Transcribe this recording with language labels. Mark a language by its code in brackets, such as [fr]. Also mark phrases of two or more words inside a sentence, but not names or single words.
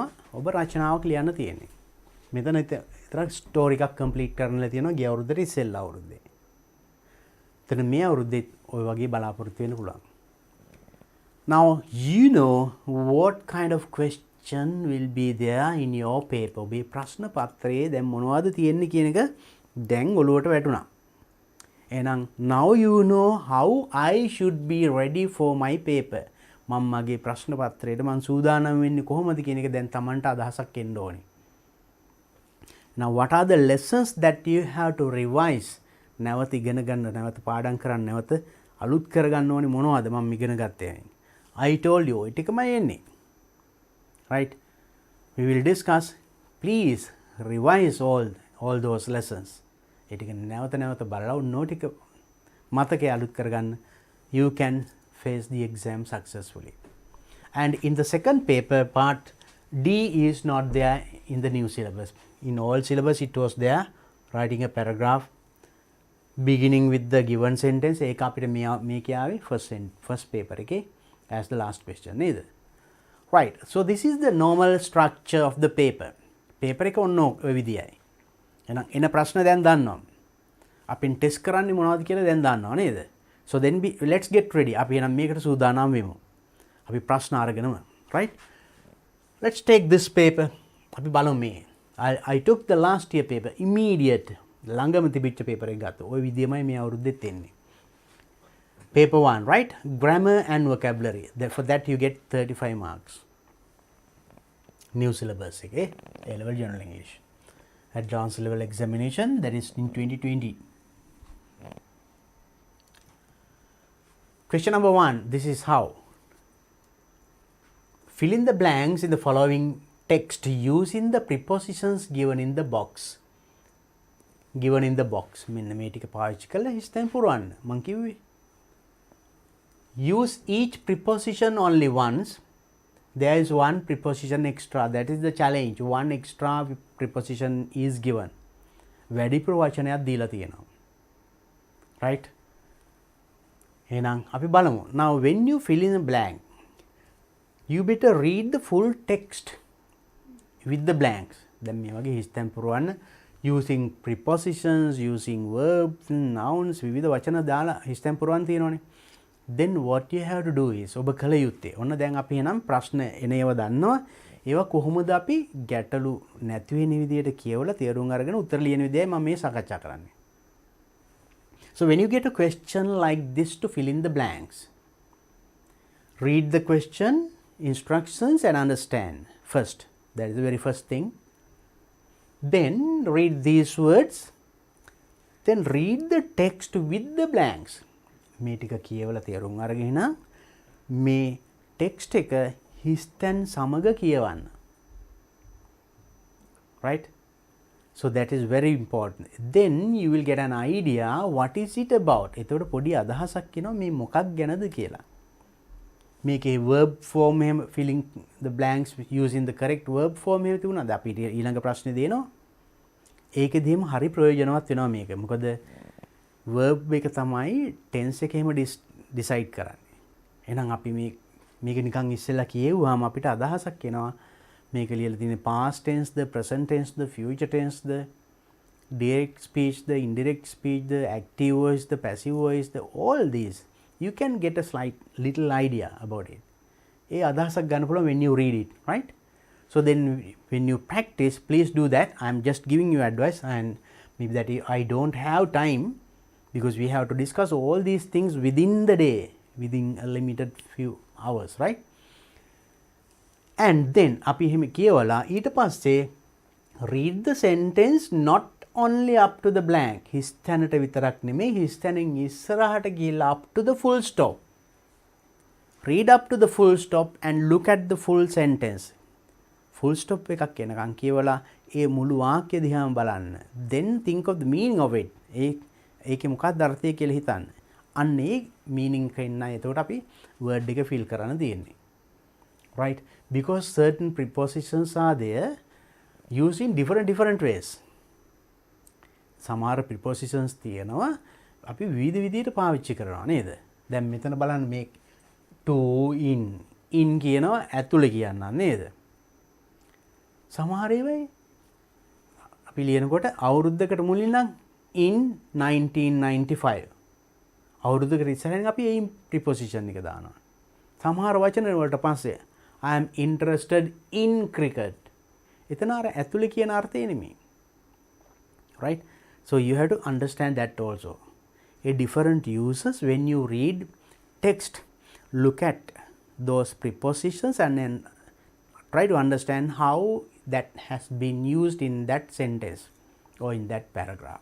[si] ඔබ රචනාවක් ලියන්න තියෙන්නේ. මෙතන විතරක් ස්ටෝරි එකක් කම්ප්ලීට් කරන්නලා තියෙනවා ගිය අවුරුද්දේ ඉස්සෙල්ලා අවුරුද්දේ. එතන මේ අවුරුද්දේ ඔය වගේ බලාපොරොත්තු වෙන්න පුළුවන්. [en] Now you know what kind of question will be there in your paper. [si] ඔබේ ප්‍රශ්න පත්‍රයේ දැන් මොනවද තියෙන්නේ කියන එක දැන් ඔලුවට වැටුණා. [en] එහෙනම් now you know how I should be ready for my paper. [si] මම මගේ ප්‍රශ්න පත්‍රයට මම සූදානම් වෙන්නේ කොහොමද කියන එක දැන් Tamanට අදහසක් එන්න ඕනේ. [en] Now what are the lessons that you have to revise? [si] නැවත ඉගෙන ගන්න, නැවත පාඩම් කරන්න, නැවත අලුත් කරගන්න ඕනේ මොනවද මම ඉගෙන ගත්තේ. [en] I told you it [si] එකමයි එන්නේ. [en] right? We will discuss. Please revise all those lessons. [si] ඒ ටික නැවත නැවත බලලා උන්නෝ ටික මතකයේ අලුත් කරගන්න. [en] You can face the exam successfully. And in the second paper part, D is not there in the new syllabus. In all syllabus it was there, writing a paragraph beginning with the given sentence. [si] ඒක අපිට මේකේ ආවේ [en] first paper [si] එකේ [en] as the last question [si] නේද? [en] Right. So this is the normal structure of the paper. [si] paper එක ඔන්න ඔය විදියයි. එහෙනම් එන ප්‍රශ්න දැන් දන්නවා. අපින් ටෙස්ට් කරන්නේ මොනවද කියලා දැන් දන්නවා නේද? [en] So then let's get ready. [si] අපි එහෙනම් මේකට සූදානම් වෙමු. අපි ප්‍රශ්න අරගෙනම. [en] Right? Let's take this paper. [si] අපි බලමු මේ. [en] I took the last year paper immediate. [si] ළඟම තිබිච්ච paper එක ගත්තා. ওই විදියමයි මේ අවුරුද්දෙත් එන්නේ. [en] Paper 1, right? Grammar and vocabulary. For that you get 35 marks. New syllabus, okay? A-level General English. Advanced level examination, that is in 2020. Question number 1, this is how. Fill in the blanks in the following text using the prepositions given in the box. Given in the box. [si] මෙන්න මේ ටික පාවිච්චි කරලා හිස්තැන් පුරවන්න. මං කිව්වේ. [en] Use each preposition only once. There is one preposition extra. That is the challenge. One extra preposition is given. [si] වැඩිපුර වචනයක් දීලා තියෙනවා. Right? එහෙනම් අපි බලමු. [en] Now when you fill in a blank, you better read the full text with the blanks. [si] දැන් මේ වගේ හිස්තැන් පුරවන්න [en] using prepositions, using verbs, nouns, [si] විවිධ වචන දාලා හිස්තැන් පුරවන්න තියෙනවනේ. [en] Then what you have to do is [si] ඔබ කළ යුත්තේ. ඔන්න දැන් අපි එනම් ප්‍රශ්න එන ඒවා දන්නවා. ඒවා කොහොමද අපි ගැටලු නැති වෙන විදියට කියවලා තේරුම් අරගෙන උත්තර ලියන විදියයි මම මේ සාකච්ඡා කරන්නේ. [en] So when you get a question like this to fill in the blanks, read the question, instructions and understand first. That is the very first thing. Then read these words. Then read the text with the blanks. [si] මේ ටික කියවලා තේරුම් අරගෙන මේ ටෙක්ස්ට් එක හිස්තැන් සමග කියවන්න. [en] Right? So that is very important. Then you will get an idea what is it about. [si] එතකොට පොඩි අදහසක් එනවා මේ මොකක් ගැනද කියලා. [en] මේකේ verb form එහෙම filling the blanks using the correct verb form එහෙම තිබුණාද? [si] අපි ඊළඟ ප්‍රශ්නේ දෙනවා. ඒකෙදීම හරි ප්‍රයෝජනවත් වෙනවා මේක. මොකද verb එක තමයි tense එක එහෙම decide කරන්නේ. එහෙනම් අපි මේක නිකන් ඉස්සෙල්ලා කියෙව්වම අපිට අදහසක් එනවා. [en] මේක ලියලා තියෙන්නේ past tense, the present tense, the future tense, the direct speech, the indirect speech, the active voice, the passive voice, all these. You can get a slight little idea about it. [si] ඒ අදහසක් ගන්න පුළුවන් [en] when you read it, right? So then when you practice, please do that. I am just giving you advice, and maybe that I don't have time because we have to discuss all these things within the day, within a limited few hours, right? And then [si] අපි එහෙම කියවලා ඊට පස්සේ [en] read the sentence not only up to the blank. [si] හිස්තැනට විතරක් නෙමෙයි, හිස්තැනෙන් ඉස්සරහට ගිහිල්ලා [en] up to the full stop. Read up to the full stop and look at the full sentence. Full stop [si] එකක් එනකන් කියවලා ඒ මුළු වාක්‍ය දිහාම බලන්න. [en] Then think of the meaning of it. [si] ඒකේ මොකක්ද අර්ථය කියලා හිතන්න. අන්න ඒ meaning එක ඉන්න එතකොට අපි word එක fill කරන්න තියෙන්නේ. [en] Right? Because certain prepositions are there used in different ways. [si] සමහර prepositions තියෙනවා අපි විවිධ විදිහට පාවිච්චි කරනවා නේද? දැන් මෙතන බලන්න මේ [en] to in [si] කියනවා ඇතුළේ කියන්න නේද? සමහර ඒවා අපි ලියනකොට අවුරුද්දකට මුලින් නම් in 1995 අවුරුද්දකට ඉස්සරහින් අපි ඒ preposition එක දානවා. සමහර වචන වලට පස්සේ [en] I am interested in cricket. [si] එතන අර ඇතුළේ කියන අර්ථය නෙමෙයි. [en] Right? So you have to understand that also. A different uses when you read text, look at those prepositions and then try to understand how that has been used in that sentence or in that paragraph.